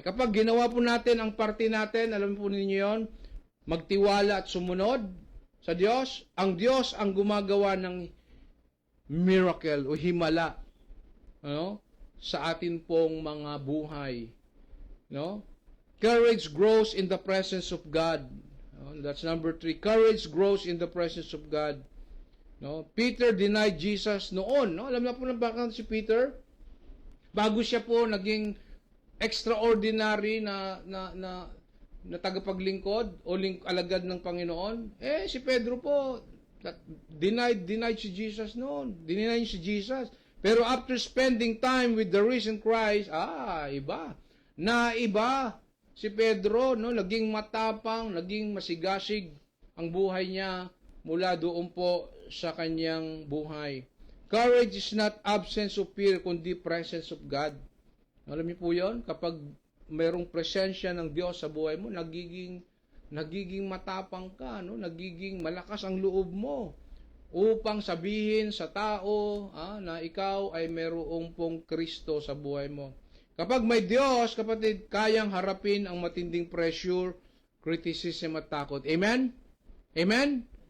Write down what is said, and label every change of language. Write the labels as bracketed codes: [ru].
[tl] Kapag ginawa po natin ang parte natin, alam po ninyo yon, magtiwala at sumunod sa Diyos. Ang Diyos ang gumagawa ng miracle o himala, ano, sa atin pong mga buhay. No? [en] Courage grows in the presence of God. That's number 3. Courage grows in the presence of God. No? Peter denied Jesus noon. [tl] No? Alam na po ng bakit si Peter? Bago siya po naging extraordinary na tagapaglingkod o alagad ng Panginoon, si Pedro po denied si Jesus noon. [en] Denied si Jesus. Pero after spending time with the risen Christ, iba. [tl] Naiba si Pedro, no, naging matapang, naging masigasig ang buhay niya mula doon po sa kanyang buhay. [en] Courage is not absence of fear, [tl] kundi [en] presence of God. [tl] Alam niyo po 'yon? Kapag mayroong presensya ng Diyos sa buhay mo, nagiging matapang ka, no? Nagiging malakas ang loob mo upang sabihin sa tao na ikaw ay mayroong pong Kristo sa buhay mo. Kapag may Diyos, kapatid, kayang harapin ang matinding pressure, criticism at takot. Amen? Amen?